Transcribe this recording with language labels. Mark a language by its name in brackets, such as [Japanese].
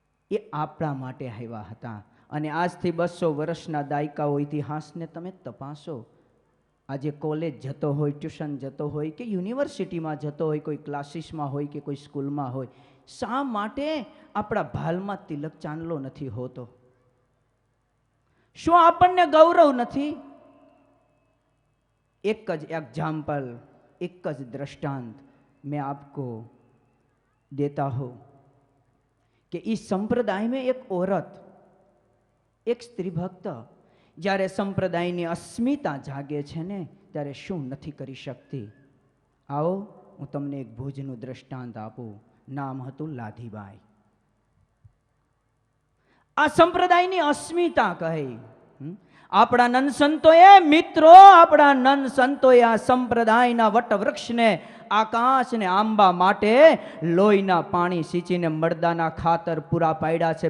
[Gujarati] એ આપણા માટે આવ્યા હતા. અને આજથી 200 વર્ષના દાયકાઓ ઇતિહાસને તમે તપાસો. આજે કોલેજ જતો હોય, ટ્યુશન જતો હોય કે યુનિવર્સિટીમાં જતો હોય, કોઈ ક્લાસીસમાં હોય કે કોઈ સ્કૂલમાં હોય, શા માટે આપણા ભાલમાં તિલક ચાંદલો નથી હોતો? શું આપણને ગૌરવ નથી? [Hindi] એક જ એग्जाम्पल, एक જ दृष्टांत मैं आपको देता हूं कि इस संप्रदाय में एक औरत, एक स्त्री भक्त [Gujarati] જ્યારે સંપ્રદાયની અસ્મિતા જાગે છે ને ત્યારે શું નથી કરી શકતી? આવો હું તમને એક ભુજનું દ્રષ્ટાંત આપું. નામ હતું લાધીબાઈ. આ સંપ્રદાયની અસ્મિતા કહી. આપણા નંદ સંતોએ મિત્રો, આપણા નંદ સંતોએ આ સંપ્રદાયના વટવૃક્ષને, આકાશને આંબા માટે લોહીના પાણી સિંચીને મળદાના ખાતર પૂરા પાડ્યા છે.